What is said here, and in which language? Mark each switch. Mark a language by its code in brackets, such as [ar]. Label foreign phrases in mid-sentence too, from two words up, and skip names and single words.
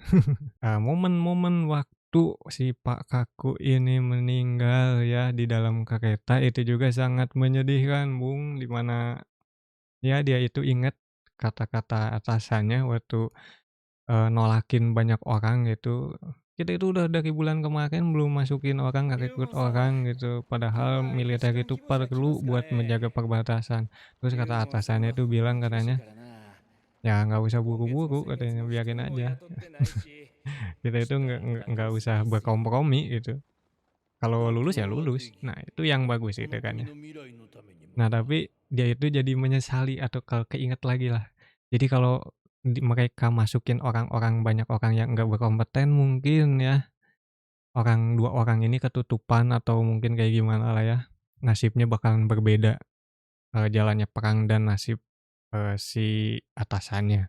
[id] Momen-momen waktu si Pak Kaku ini meninggal ya di dalam kereta itu juga sangat menyedihkan, Bung, di mana ya dia itu ingat kata-kata atasannya waktu, nolakin banyak orang gitu, "Kita itu udah dari bulan kemarin belum masukin orang, nggak [ja] 龍 [id] rekrut [ja] 門様、 [id] orang gitu, padahal [ja] まだ一 [id] militer [ja] 段 [id] itu [ja] 気分が来ま [id] perlu [ja] すか [id] buat [ja] ね。 [id] menjaga perbatasan." Terus [ja] 龍 [id] kata [ja] 門さん [id] atasannya [ja] は [id] itu [ja] 本当 [id] bilang [ja] に厳しい [id] katanya, [ja] からな。 [id] "Ya nggak usah [ja] 今月も [id] buru-buru," [ja] 先月 [id] katanya, [ja] も一 [id] "biarin [ja] 人も [id] aja." [ja] 雇ってないし、 [id] Kita [ja] 明 [id] itu [ja] 日からま [id] nggak [ja] た [id] usah [ja] 再生よ。 [id] berkompromi gitu, kalau [ja] だか [id] lulus ya [ja] らで [id] lulus. [ja] き [id] Nah [ja] ん。 [id] itu yang bagus [ja] こ [id] gitu [ja] の [id] kan [ja] 国 [id] ya. [ja] の未来のためにも [id] Nah [ja] な。 [id] tapi dia itu jadi menyesali atau kalau keinget lagi lah. Jadi kalau mereka masukin orang-orang banyak orang yang nggak berkompeten mungkin ya, 2 orang ini ketutupan atau mungkin kayak gimana lah ya, nasibnya bakalan berbeda, jalannya perang dan nasib, si atasannya.